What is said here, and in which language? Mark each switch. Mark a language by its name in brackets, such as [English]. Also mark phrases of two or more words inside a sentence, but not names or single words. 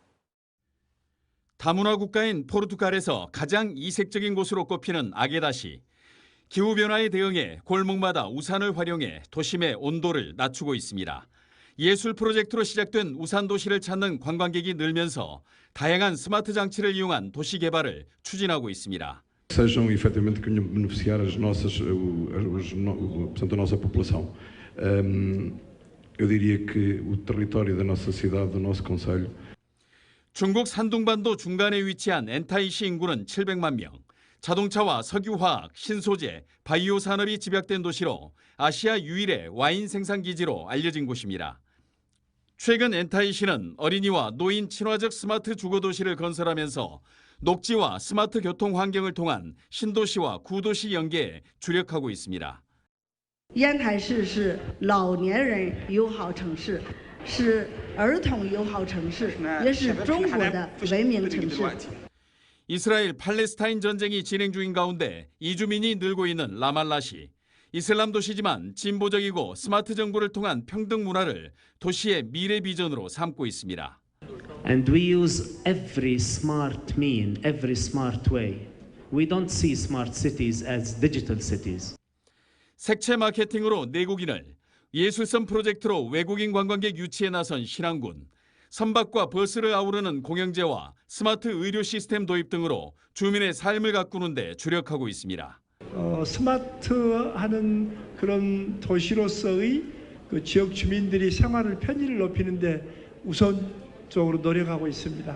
[Korean] 다문화 국가인 포르투갈에서 가장 이색적인 곳으로 꼽히는 아게다시. 기후변화에 대응해 골목마다 우산을 활용해 도심의 온도를 낮추고 있습니다. 예술 프로젝트로 시작된 우산 도시를 찾는 관광객이 늘면서 다양한 스마트 장치를 이용한 도시 개발을 추진하고 있습니다. [Portuguese] Sejam efetivamente que venham beneficiar a nossa população. Eu diria que o território da nossa cidade, do nosso concelho. [Korean] 중국 산둥반도 중간에 위치한 엔타이시 인구는 700만 명. 자동차와 석유화학, 신소재, 바이오 산업이 집약된 도시로 아시아 유일의 와인 생산 기지로 알려진 곳입니다. 최근 엔타이시는 어린이와 노인 친화적 스마트 주거 도시를 건설하면서 녹지와 스마트 교통 환경을 통한 신도시와 구도시 연계에 주력하고 있습니다. [Chinese] 烟台市是老年人友好城市，是儿童友好城市，也是中国的文明城市。 [Korean] 이스라엘 팔레스타인 전쟁이 진행 중인 가운데 이주민이 늘고 있는 라말라시. 이슬람 도시지만 진보적이고 스마트 정부를 통한 평등 문화를 도시의 미래 비전으로 삼고 있습니다. [English] And we use every smart mean, every smart way. We don't see smart cities as digital cities. [Korean] 색채 마케팅으로 내국인을, 예술성 프로젝트로 외국인 관광객 유치에 나선 신안군, 선박과 버스를 아우르는 공영제와 스마트 의료 시스템 도입 등으로 주민의 삶을 가꾸는 데 주력하고 있습니다. 스마트하는 그런 도시로서의 그 지역 주민들이 생활을 편의를 높이는 데 우선적으로 노력하고 있습니다.